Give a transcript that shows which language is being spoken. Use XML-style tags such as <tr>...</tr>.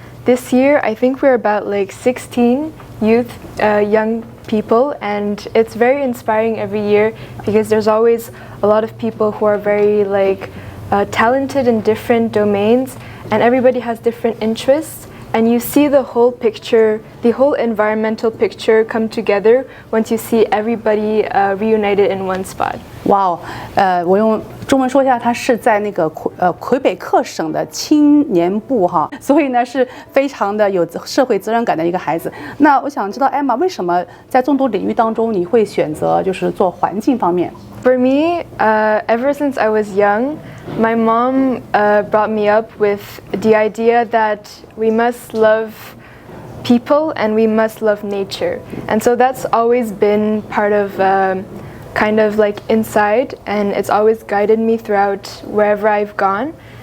<en>This year I think we're about like 16 youth, young people, and it's very inspiring every year because there's always a lot of people who are very talented in different domains, and everybody has different interests. And you see the whole picture, the whole environmental picture come together once you see everybody reunited in one spot.</en> <zh>Wow， 我用中文说一下，他是在那个魁北克省的青年部哈，所以呢是非常的有社会责任感的一个孩子。那我想知道 Emma 为什么在众多领域当中你会选择就是做环境方面？</zh> <en>For me, ever since I was young, my mom brought me up with the idea that we must love people and we must love nature. And so that's always been part of kind of like inside, and it's always guided me throughout wherever I've gone.</en>